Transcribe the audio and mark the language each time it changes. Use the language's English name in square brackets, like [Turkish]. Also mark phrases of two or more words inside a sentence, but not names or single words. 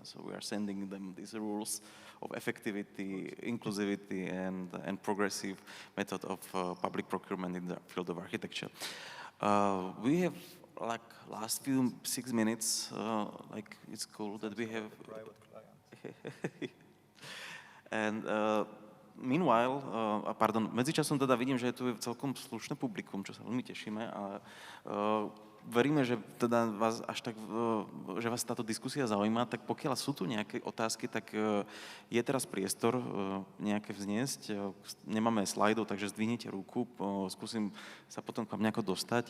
[English] So we are sending them these rules of effectivity, inclusivity, and progressive method of public procurement in the field of architecture. We have like last 6 minutes. Like it's cool that we have. And meanwhile, [Slovak] medzičasom teda vidím, že je tu celkom slušné publikum, čo sa veľmi tešíme a veríme, že teda vás až tak, že vás táto diskusia zaujíma, tak pokiaľ sú tu nejaké otázky, tak je teraz priestor nejaké vzniesť. Nemáme slajdov, takže zdvihnite ruku, skúsim sa potom k vám nejako dostať.